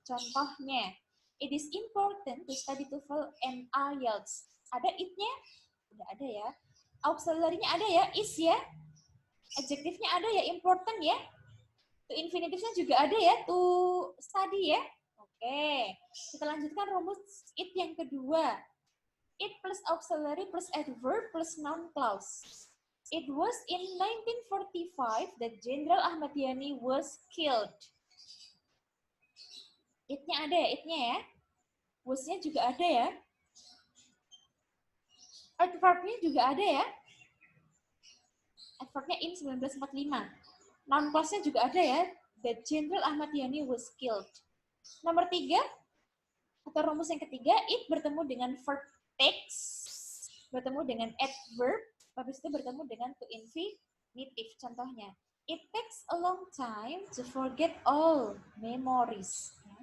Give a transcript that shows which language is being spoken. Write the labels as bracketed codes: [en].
[en] Contohnya, it is important to study TOEFL and IELTS. [id] Ada it-nya? Udah ada ya. auxiliary-nya ada ya, is ya. Adjektifnya ada ya, important ya. To infinitive-nya juga ada ya, to study ya. Oke, kita lanjutkan rumus it yang kedua. [en] It plus auxiliary plus adverb plus noun clause. It was in 1945 that Jenderal Ahmad Yani was killed. [id] It-nya ada ya, it-nya ya. Was-nya juga ada ya. Adverb-nya juga ada ya. Adverb-nya [en] in 1945. [id] Noun clause-nya juga ada ya. [en] That Jenderal Ahmad Yani was killed. [id] Nomor 3, atau rumus yang ketiga, it bertemu dengan verb takes, bertemu dengan adverb, habis itu bertemu dengan to infinitive. [en] Contohnya, it takes a long time to forget all memories.